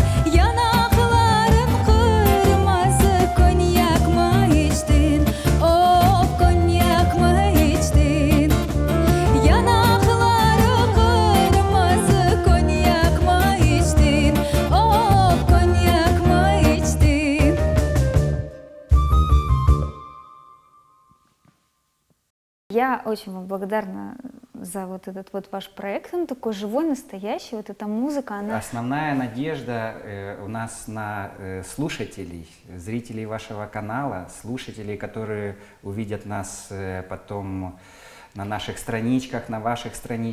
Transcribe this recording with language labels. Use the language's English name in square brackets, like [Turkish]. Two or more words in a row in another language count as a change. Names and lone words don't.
[Turkish] Yanakların kırmızı, konyak mı içtin, oh konyak mı içtin. Yanakları kırmızı, konyak mı içtin, oh konyak mı içtin. [Russian] Я очень вам благодарна за вот этот вот ваш проект. Он такой живой, настоящий. Вот эта музыка, она... Основная надежда у нас на слушателей, зрителей вашего канала, слушателей, которые увидят нас потом на наших страничках, на ваших страничках.